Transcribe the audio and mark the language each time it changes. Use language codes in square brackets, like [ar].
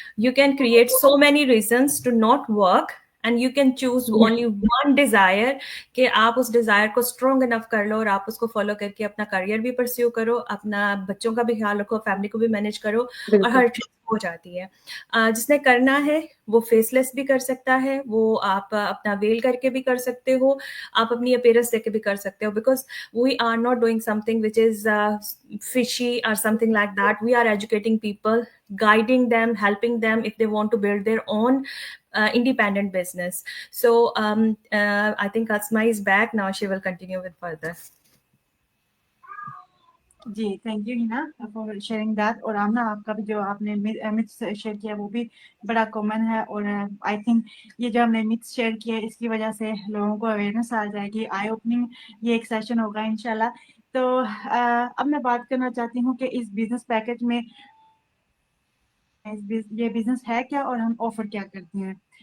[en] you can create so many reasons to not work and you can choose only one desire [hi] कि आप उस Dzire को strong enough कर लो और आप उसको फॉलो करके अपना करियर भी परस्यू करो, अपना बच्चों का भी ख्याल रखो, फैमिली को भी मैनेज करो और हर चीज हो जाती है। जिसने करना है वो फेसलेस भी कर सकता है, वो आप अपना वेल करके भी कर सकते हो, आप अपनी अपीयरेंस देके भी कर सकते हो, [en] Because we are not doing something which is fishy or something like that. We are educating people, guiding them, helping them if they want to build their own independent business. So I think Asma is back now. She will continue with further. [hi] Ji, [en] Thank you Hina for sharing that. [hi] और आमना, आपका भी जो आपने myths share किया वो भी बड़ा common है, और [en] I think [hi] ये जो हमने मिथ्स शेयर किए इसकी वजह से लोगों को अवेयरनेस आ जाएगी, आई ओपनिंग ये एक सेशन होगा इंशाल्लाह। तो अब मैं बात करना चाहती हूँ कि इस बिजनेस पैकेज में ये बिजनेस है क्या और हम ऑफर क्या करते हैं।